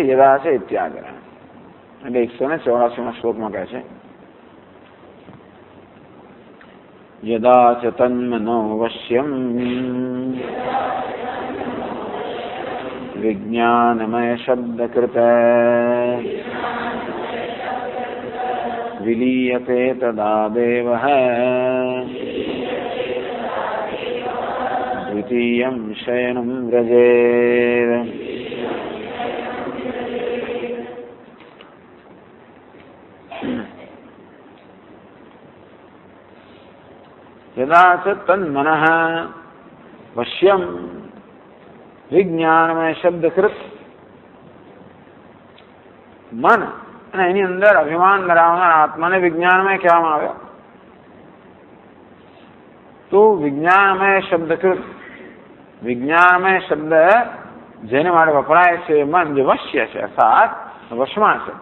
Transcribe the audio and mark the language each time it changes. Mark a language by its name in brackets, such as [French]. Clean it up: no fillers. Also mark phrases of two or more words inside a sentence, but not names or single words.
[Gujarati] યદા છે ઇત્યાગ્રહ એટલે 184 શ્લોકમાં કહે છે [Sanskrit] यदा च तन्मनो वश्यम विज्ञानमय शब्दकृत विलीयते तदा देवः द्वितीयं शयनं व्रजेत. यदा च तन्मनः वश्यम विज्ञानमय शब्दकृत. [Gujarati] મન અને એની અંદર અભિમાન ધરાવનાર આત્માને વિજ્ઞાનમય કહેવામાં આવ્યો. તો [Sanskrit] विज्ञानमय शब्दकृत, [Gujarati] વિજ્ઞાનમય શબ્દ જેને માટે વપરાય છે મન જે વશ્ય છે અર્થાત વશમાં છે.